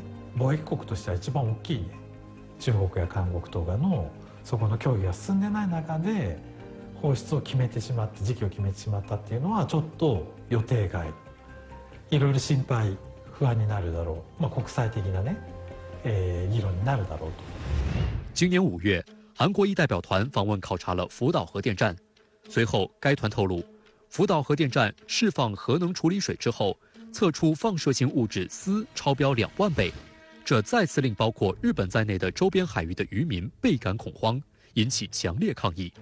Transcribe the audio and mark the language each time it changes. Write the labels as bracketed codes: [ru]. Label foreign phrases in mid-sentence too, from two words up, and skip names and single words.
[ja] 貿易国としては一番大きい中国や韓国とかのそこの協議が進んでない中で放出を決めてしまって時期を決めてしまったっていうのはちょっと予定外、いろいろ心配不安になるだろう、国際的なね、議論になるだろうと。 [zh] 今年5月，韩国一代表团访问考察了福岛核电站，随后该团透露，福岛核电站释放核能处理水之后，测出放射性物质铯超标2万倍，这再次令包括日本在内的周边海域的渔民倍感恐慌，引起强烈抗议。